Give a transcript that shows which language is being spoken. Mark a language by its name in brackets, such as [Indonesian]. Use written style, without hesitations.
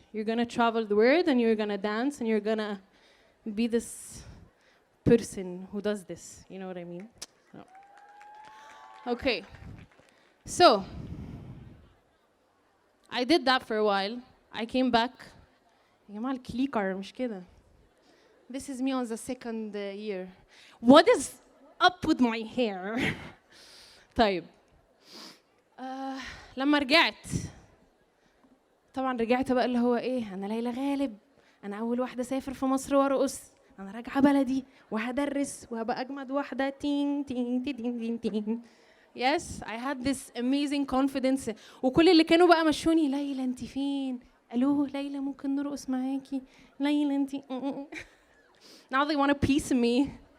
[English] You're gonna travel the world and you're gonna dance and you're gonna be this person who does this, you know what I mean? No. Okay, so I did that for a while. I came back. [Arabic] يا جماعة الكليكر مش كده. [English] This is me on the second year. What is up with my hair? [Arabic] طيب لما رجعت طبعا رجعت بقى اللي هو ايه، انا ليلى غالب، انا اول واحده اسافر في مصر وارقص، انا راجعه بلدي وهدرس وهبقى اجمد واحده تين تين تين تين تين. [English] Yes, I had this amazing confidence. [Arabic] وكل اللي كانوا بقى مشوني ليلى انت فين؟ الو ليلى ممكن نرقص معاكي؟ ليلى انت [English] now they want a piece of me.